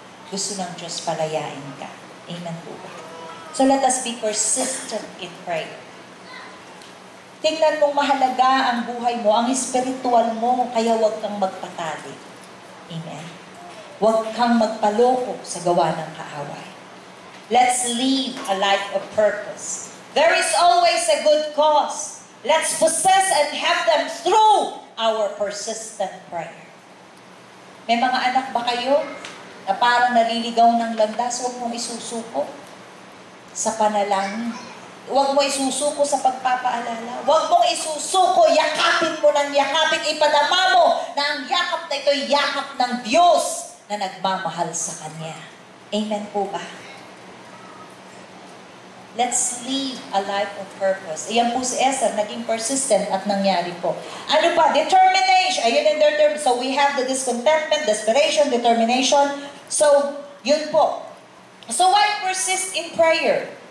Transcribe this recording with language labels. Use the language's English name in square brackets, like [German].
[Filipino] Gusto ng Diyos palayain ka. Amen po ba? [English] So let us be persistent in prayer. [Filipino] Tingnan mong mahalaga ang buhay mo, ang spiritual mo, kaya huwag kang magpatali. Amen. Huwag kang magpaloko sa gawa ng kaaway. [English] Let's live a life of purpose. There is always a good cause. Let's possess and have them through our persistent prayer. [Filipino] May mga anak ba kayo na parang naliligaw ng landas? Huwag mong isusuko sa panalangin. Huwag mo isusuko sa pagpapaalala. Huwag mong isusuko, yakapin mo ng yakapin, ipadama mo na ang yakap na ito'y yakap ng Diyos na nagmamahal sa Kanya. Amen po ba? [English] Let's live a life of purpose. [Filipino] Ayan po si Esther, naging persistent at nangyari po. Ano pa? Determination. Ayun ang determination. [English] So we have the discontentment, desperation, determination. So, [Filipino] yun po. [English] So why persist in prayer?